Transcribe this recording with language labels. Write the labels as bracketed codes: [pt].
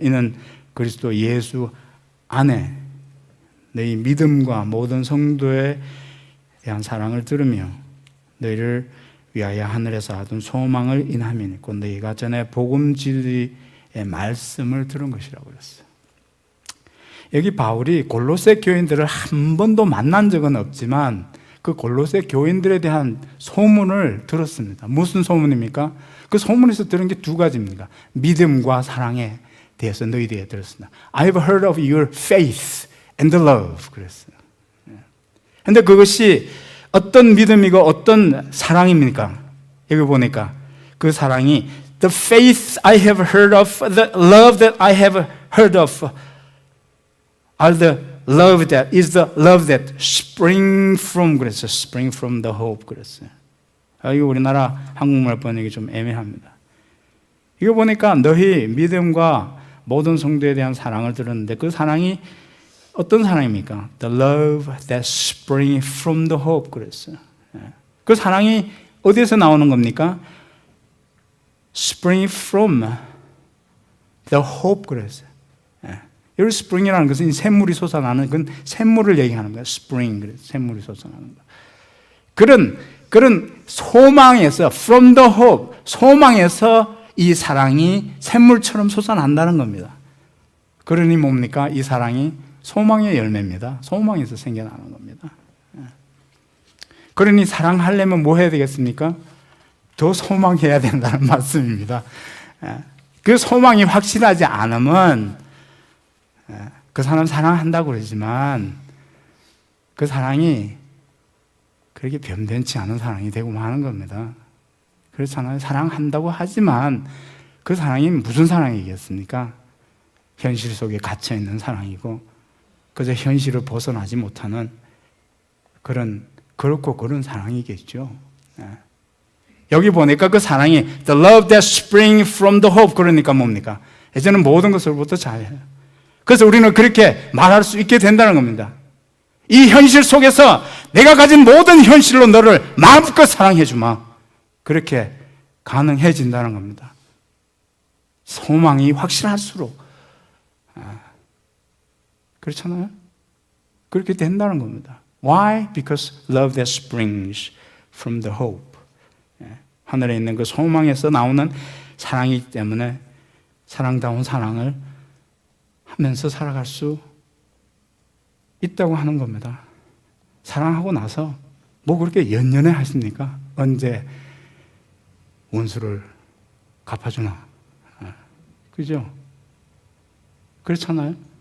[ko] 이는 그리스도 예수 안에 너희 믿음과 모든 성도에 대한 사랑을 들으며 너희를 위하여 하늘에서 하던 소망을 인함이니 곧 너희가 전에 복음 진리의 말씀을 들은 것이라고 그랬어요. 여기 바울이 골로새 교인들을 한 번도 만난 적은 없지만 그 골로새 교인들에 대한 소문을 들었습니다. 무슨 소문입니까? 그 소문에서 들은 게 두 가지입니다. 믿음과 사랑에 대해서 너희들이 들었습니다. [en] I've heard of your faith and love [ko] 그랬어요. 그런데 그것이 어떤 믿음이고 어떤 사랑입니까? 여기 보니까 그 사랑이 [en] the faith I have heard of, the love that I have heard of are the love that is the love that spring from [ko] 그랬어요. [en] spring from the hope [ko] 그랬어요. 이거 우리나라 한국말 번역이 좀 애매합니다. 이거 보니까 너희 믿음과 모든 성도에 대한 사랑을 들었는데 그 사랑이 어떤 사랑입니까? [en] The love that springs from the hope [ko] 그랬어요. 그 사랑이 어디에서 나오는 겁니까? [en] Spring from the hope [ko] 그랬어요. 여기 spring이라는 것은 샘물이 솟아나는 그건 샘물을 얘기하는 거예요. spring 그래서 샘물이 솟아나는 거. 그런 소망에서 [en] from the hope [ko] 소망에서 이 사랑이 샘물처럼 솟아난다는 겁니다. 그러니 뭡니까? 이 사랑이 소망의 열매입니다. 소망에서 생겨나는 겁니다. 그러니 사랑하려면 뭐 해야 되겠습니까? 더 소망해야 된다는 말씀입니다. 그 소망이 확실하지 않으면 그 사람 사랑한다고 그러지만 그 사랑이 그렇게 변변치 않은 사랑이 되고 마는 겁니다. 그렇잖아요. 사랑한다고 하지만 그 사랑이 무슨 사랑이겠습니까? 현실 속에 갇혀있는 사랑이고 그저 현실을 벗어나지 못하는 그렇고 그런 사랑이겠죠. 여기 보니까 그 사랑이 [en] The love that springs from the hope [ko] 그러니까 뭡니까? 이제는 모든 것을부터 잘해요. 그래서 우리는 그렇게 말할 수 있게 된다는 겁니다. 이 현실 속에서 내가 가진 모든 현실로 너를 마음껏 사랑해 주마. 그렇게 가능해진다는 겁니다. 소망이 확실할수록 그렇잖아요. 그렇게 된다는 겁니다. [en] Why? Because love that springs from the hope. [ko] 하늘에 있는 그 소망에서 나오는 사랑이기 때문에 사랑다운 사랑을 하면서 살아갈 수 있다고 하는 겁니다. 사랑하고 나서 뭐 그렇게 연연해 하십니까? 언제 원수를 갚아주나? 그죠? 그렇잖아요?